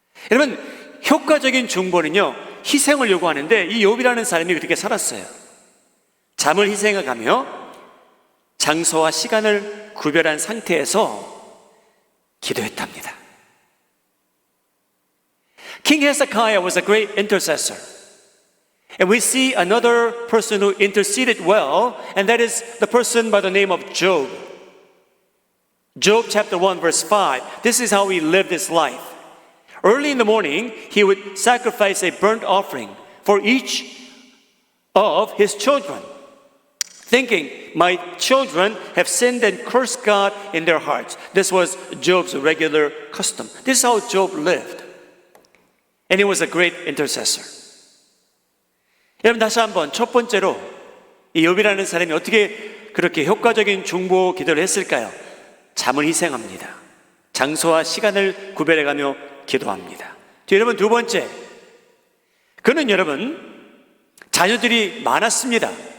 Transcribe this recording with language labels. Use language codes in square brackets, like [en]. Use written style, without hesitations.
[ko] 여러분 효과적인 중보는요 희생을 요구하는데 이 욥이라는 사람이 그렇게 살았어요. 잠을 희생해가며 장소와 시간을 구별한 상태에서 기도했답니다. [en] King Hezekiah was a great intercessor. And we see another person who interceded well, and that is the person by the name of Job. Job chapter 1 verse 5. This is how he lived his life. Early in the morning, he would sacrifice a burnt offering for each of his children, thinking, my children have sinned and cursed God in their hearts. This was Job's regular custom. This is how Job lived. And he was a great intercessor. [ko] 여러분 다시 한번 첫 번째로 이 욥이라는 사람이 어떻게 그렇게 효과적인 중보 기도를 했을까요? 잠을 희생합니다. 장소와 시간을 구별해가며 기도합니다. 여러분 두 번째, 그는 여러분 자녀들이 많았습니다.